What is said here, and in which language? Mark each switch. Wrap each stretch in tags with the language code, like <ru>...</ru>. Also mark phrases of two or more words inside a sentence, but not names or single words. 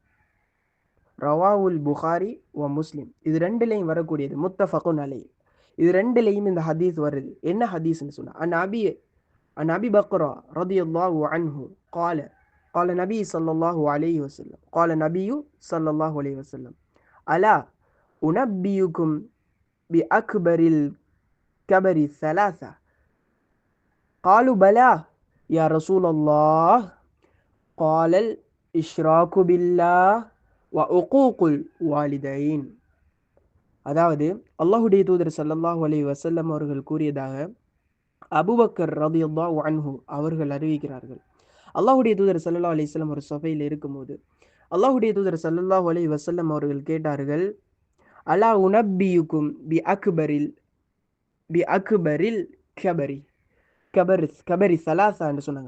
<ar>رواه البخاري ومسلم,</ar> <ta>இது ரெண்டுலையும் வரக்கூடியது,</ta> <ar>متفق عليه,</ar> <ta>இது ரெண்டுலையும் இந்த ஹதீஸ் வருது. என்ன ஹதீஸ்ன்னு சொன்னா,</ta> <ar>عن أبي بكرة رضي الله عنه قال النبي صلى الله عليه وسلم ألا أنبئكم بأكبر الكبائر ثلاثة قالوا بلى يا رسول الله قال الإشراك بالله وعقوق الوالدين.</ar> <ta>அதாவது அல்லாஹுடைய தூதர்</ta> <ar>صلى الله عليه وسلم</ar> <ta>அவர்கள் கூறியதாக அபூபக்கர்</ta> <ar>رضي الله عنه</ar> <ta>அவர்கள் அறிவிக்கிறார்கள். அல்லாஹுடைய தூதர்</ta> <ar>صلى الله عليه وسلم</ar> <ta>ஒரு சபையில் இருக்கும்போது அல்லாஹுடைய தூதர்</ta> <ar>صلى الله عليه وسلم</ar> <ta>அவர்கள் கேட்டார்கள்,</ta> <ar>ألا أنبئكم بأكبر الكبائر الكبائر ثلاثا</ar> <ta>என்று சொன்னாங்க.</ta>